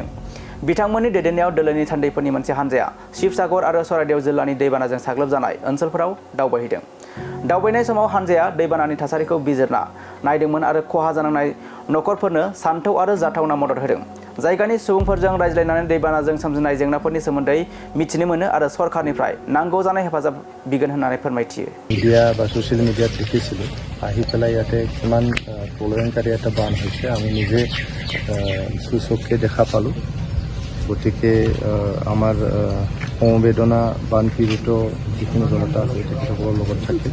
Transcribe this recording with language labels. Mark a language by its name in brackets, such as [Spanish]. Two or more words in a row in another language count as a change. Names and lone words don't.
[Bodo] बिथांमोननि दैदेननायाव दोलोनि थान्दैफोरनि मोनसे हान्जाया शिवसागर आरो चराइदेव जिल्लानि दैबानाजों साग्लोबजानाय ओनसोलफोराव दावबायहैदों। दावबायनाय समाव हान्जाया दैबानानि थासारिखौ बिजिरना नायदोंमोन आरो खहा जानांनाय नखरफोरनो सानथौ आरो जाथावना मदद होदों। जायगानि सुबुंफोरजों रायज्लायनानै दैबानाजों सोमजिनाय जेंनाफोरनि सोमोन्दै मिथिनो मोनो आरो सरकारनिफ्राय नांगौ जानाय हेफाजाब बिगोन होननानै फोरमायथियो। [Assamese] মিডিয়া বা [English] social media [Assamese] দেখিছিলোঁ আহি পেলাই ইয়াতে কিমান প্ৰলয়ংকাৰী এটা বান হৈছে আমি নিজে সুচক্ষে দেখা পালোঁ। গতিকে আমাৰ সমবেদনা বান পীড়িত যিখিনি জনতা আছে তেখেতসকলৰ লগত থাকে।